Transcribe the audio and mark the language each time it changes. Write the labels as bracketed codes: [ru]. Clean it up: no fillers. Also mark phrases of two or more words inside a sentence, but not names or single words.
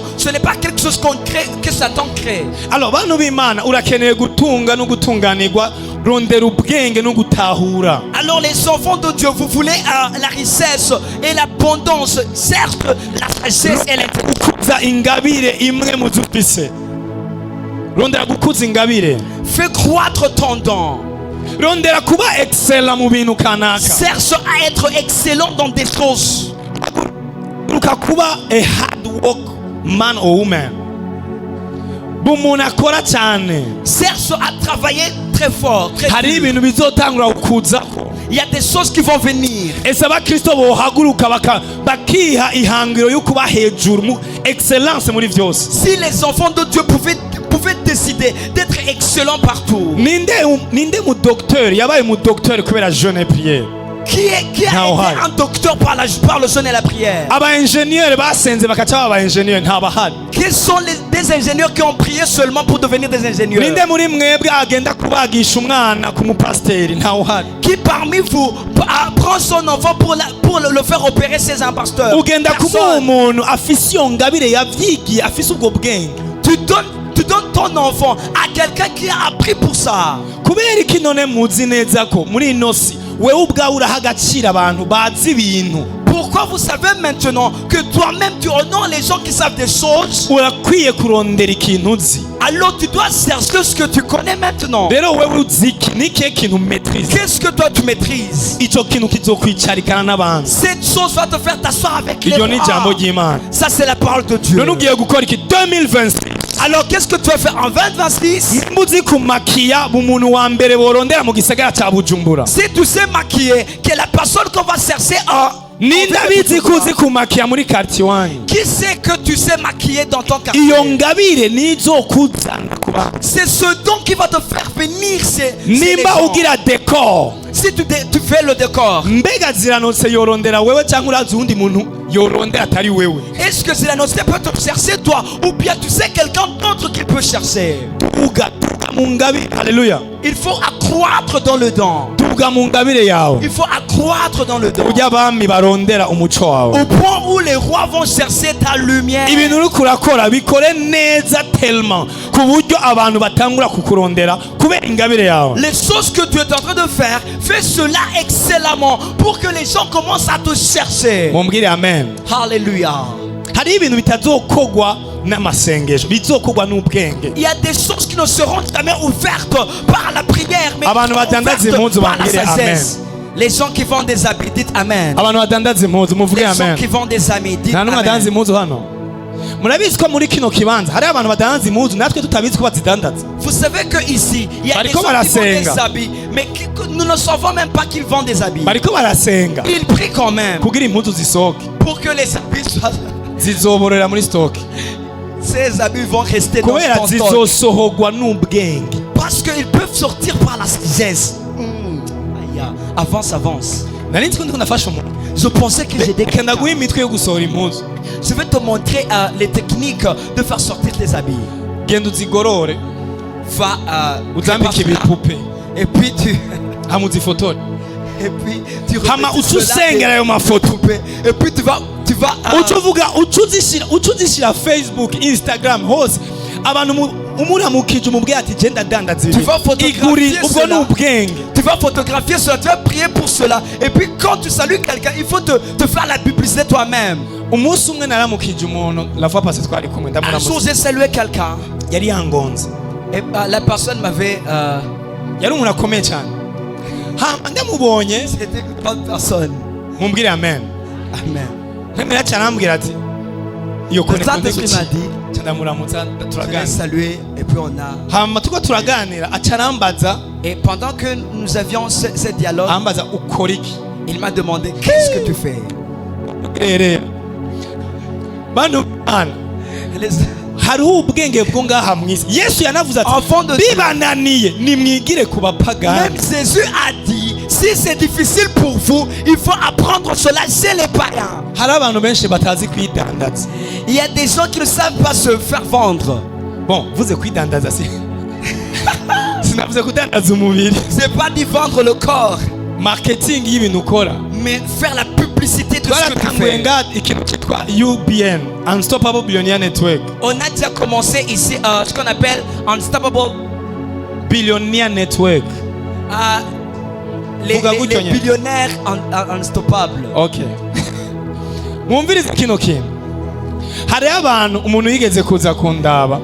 [fr] Ce n'est pas quelque chose qu'on crée, que Satan crée. Alors, les enfants de Dieu, vous voulez la richesse et l'abondance. Certes, la sagesse et l'intelligence. [rn] rondera gukuza ingabire, [fr] Fais croître ton don. [rn] rondera kuba excella mu bintu kanaka, [fr] Cherche à être excellent dans des choses. [rn] uka kuba [en] a hard work man or woman, [rn] bumuntu akora cyane. [fr] Cherche à travailler très fort, très [rn] Hari [fr] dur. [rn] ibintu bizotangura kukuzako. [fr] Il y a des choses qui vont venir. [rn] Ese abakristo bohaguruka bakiha ihangiro yo kuba hejuru mu excellence muri vyose. [fr] Si les enfants de Dieu pouvaient décider d'être excellents partout, [rn] Ninde mu docteur yabaye mu docteur kubera [fr] jeûne et prière. qui a été un docteur par le jeûne et la prière? [rn] Aba ingénieur basenze bakaca baba ingénieur ntabahari. [fr] Quels sont des ingénieurs qui ont prié seulement pour devenir des ingénieurs? [rn] Ninde muri mwebwe agenda kubagisha umwana ku mupasteri ntawuhari. [fr] Qui parmi vous prend son enfant pour le faire opérer chez un pasteur? [rn] Ugenda kuba [fr] Personne. [rn] umuntu afise iyo ngabire yavyigiye afise ubwo bwenge. [fr] Tu donnes ton enfant à quelqu'un qui a appris pour ça. [rn] Kubera iki none muzi neza ko muri ino si wewe ubwawe uraha agaciro abantu bazi ibintu. [fr] Pourquoi vous savez maintenant que toi-même tu honores les gens qui savent des choses? [rn] Urakwiye kurondera ikintu uzi. [fr] Alors tu dois chercher ce que tu connais maintenant. [rn] Rero wewe uzi iki ni kihe kintu maîtrise. [fr] Qu'est-ce que toi tu maîtrises? [rn] Ico kintu kizokwicarikana n'abantu. [fr] Cette chose va te faire t'asseoir avec les [rn] Iryo ni ijambo [fr] rois. [rn] ry'Imana. [fr] Ça c'est la parole de Dieu. [rn] None ugiye gukora iki 2026. [fr] Alors qu'est-ce que tu vas faire en 2026? [rn] Muzi kumakiya bumuntu wa mbere borondera mu gisagara ca Bujumbura. [fr] Si tu sais maquiller, que la personne qu'on va chercher [rn] Ninde abizi kuzi kumakiya muri quartier wanyu. [fr] qui sait que tu sais maquiller dans ton quartier? [rn] Iyo ngabire nizokuzana kuba. [fr] C'est ce don qui va te faire venir. [rn] Nimba ugira decor. [fr] Si tu fais le décor, [rn] Mbega ziranotse yorondera wewe cyangwa urazi undi muntu yorondera atari wewe. [fr] est-ce que c'est la noce peut te chercher toi ou bien tu sais quelqu'un d'autre qui peut chercher? [rn] Tuga mu ngabire. Haleluya. [fr] Il faut accroître dans le don. [rn] Tuga mu ngabire yawe. [fr] Il faut accroître dans le don. [rn] Ujya abami barondera umuco wawe. [fr] Au point où les rois vont chercher ta lumière. [rn] Ibintu uriko urakora bikore neza tellement ku buryo abantu batangura kukurondera kubera ingabire yawe. [fr] Les choses que tu es en train de faire, fais cela excellemment pour que les gens commencent à te chercher. [rn] Mumbwire amen. [fr] Alléluia. [rn] Hari ibintu bitazokogwa n'amasengesho bizokogwa n'ubwenge. [fr] Il y a des choses qui ne seront jamais ouvertes par la prière, mais [rn] Abantu badandaza impuzu [fr] par la [rn] bambwire [fr] sagesse. Les gens qui vendent des habits, dites amen. [rn] Abantu badandaza impuzu muvuge [fr] Les gens [rn] amen. [fr] qui vendent des habits, dites [rn] Nta n'umwe adandaza [fr] amen. [rn] impuzu hano. Murabizi ko muri kino kibanza hari abantu badandaza impuzu natwe tutabizi ko bazidandaza. [fr] Vous savez que ici, il y a des [rn] Bariko [fr] gens qui vendent des [rn] barasenga. [fr] habits, mais que nous ne savons même pas qu'ils vendent des habits. [rn] Bariko barasenga [fr] Ils prient quand même [rn] kugira impuzu zisohoke [fr] pour que les habits soient... [rn] zizoborera muri stock. [fr] Ces habits vont rester dans [rn] Kubera [fr] ton stock. [rn] zizosohogwa n'ubwenge. [fr] Parce qu'ils peuvent sortir par la sagesse. Aïe, avance. [rn] Nari nzi ko ndiko nafasha umuntu. [fr] Je pensais que j'ai des [rn] Reka ndaguha imitwe yo gusohora impuzu. [fr] Je vais te montrer les techniques de faire sortir tes habits. [rn] Genda uzigorore [fr] Va [rn] uzambike ibipupe [fr] et puis [rn] hama uzifotore [fr] tu [rn] hama [fr] remets cela [rn] ucusengera ayo mafoto [fr] et puis tu vas [rn] ucuvuga ucuzishira Facebook, Instagram hose abantu umuramukije umubwira ati genda dandaza [fr] Tu vas photographier [rn] iguri ubwo [fr] cela. [rn] n'ubwenge. [fr] tu vas photographier cela, tu vas prier pour cela et puis quand tu salues quelqu'un, il faut te faire la publicité toi-même. [rn] Umunsi umwe naramukije umuntu [fr] la fois passée [rn] twari kumwe [fr] Un jour [rn] ndamuramutse [fr] j'ai salué quelqu'un [rn] yari yangonze [fr] et la personne m'avait [rn] yari umuntu akomeye cyane hama ndamubonye [fr] c'était une grande personne. [rn] mumbwire amen. [fr] Amen. [rn] Nemera cyane arambwira ati iyo [fr] C'est ça [rn] koneko [fr] ce qu'il m'a dit. [rn] ndamuramutsa [fr] Je l'ai [rn] turaganira [fr] salué et puis on a... [rn] hama tuko turaganira aca arambaza [fr] Et pendant que nous avions ce dialogue, [rn] arambaza ukora iki [fr] il m'a demandé qu'est-ce que tu fais. [rn] rero bantu bana [fr] Les [rn] hariho ubwenge bwo ngaha mwisi. Yesu yanavuze ati [fr] enfants de Dieu, [rn] bibananiye nimwigire ku bapagani. [fr] même Jésus a dit, si c'est difficile pour vous, il faut apprendre cela chez les païens. [rn] Hari abantu benshi batazi kwidandaza. [fr] Il y a des gens qui ne savent pas se faire vendre. Bon, [rn] vuze kwidandaza si sinavuze kudandaza umubiri. [fr] C'est pas d'y vendre le corps, [rn] Marketing y'ibintu ukora. [fr] mais faire la publicité de ce que tu [rn] Twaratanguye [fr] fais. [rn] nga ikintu cyitwa UBN, Unstoppable Billionaire Network. [fr] On a déjà commencé ici ce qu'on appelle Unstoppable, Billionaire Network. les [rn] Vuga gutyo nyine. [fr] billionnaires unstoppables. [rn] Okay. Mwumvirize kino kintu. hari abantu umuntu yigeze kuza kundaba